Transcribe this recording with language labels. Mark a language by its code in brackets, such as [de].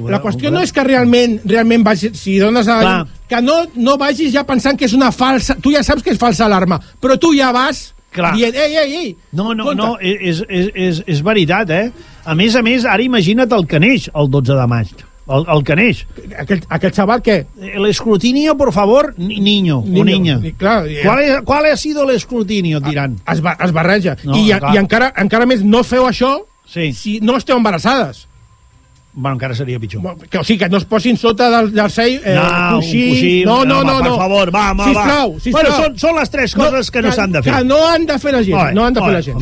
[ca] La qüestió no és que realment vagis, si dones a llum, que no vagis ja pensant que és una falsa... Tu ja saps que és falsa alarma, però tu ja vas... dient, ei, no, és veritat, eh? A més, ara imagina't el que neix el 12 de maig. El que neix. Aquest xaval, què? [es] El escrutinio, por favor, niño o niña. ¿Cuál ha sido el escrutinio? [ca] Diran. Es barreja. I encara més, no feu això si no esteu embarassades. Bueno, encara seria pitjor. O sigui, que no es posin sota del jersei coixí. No, per favor, va. Sisplau. Bueno, són les tres coses que no s'han de fer. Que no han de fer la gent.